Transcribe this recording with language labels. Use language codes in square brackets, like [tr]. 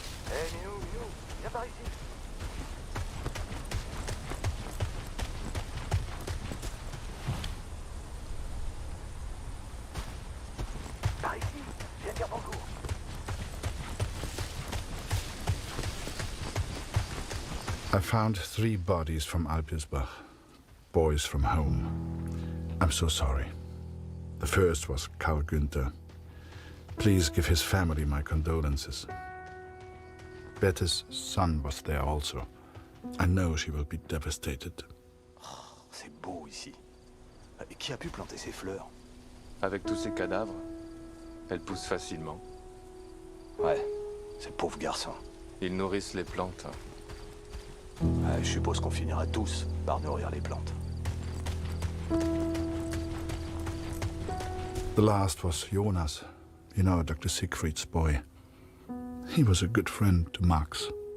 [fr] Hé, Minou, viens par ici. Par ici, viens dire bonjour. [en] I found 3 bodies from Alpirsbach, boys from home. I'm so sorry. The first was Karl Günther. Please give his family my condolences. Bette's son was there also. I know she will be devastated. [fr] C'est beau ici. Et qui a pu planter ces fleurs? Avec tous ces cadavres, elles poussent facilement. Ouais, ces pauvres garçons. Ils nourrissent les plantes. Ouais, je suppose qu'on finira tous par nourrir les plantes. [en] The last was Jonas, you know, Dr. Siegfried's boy. He was a good friend to Max.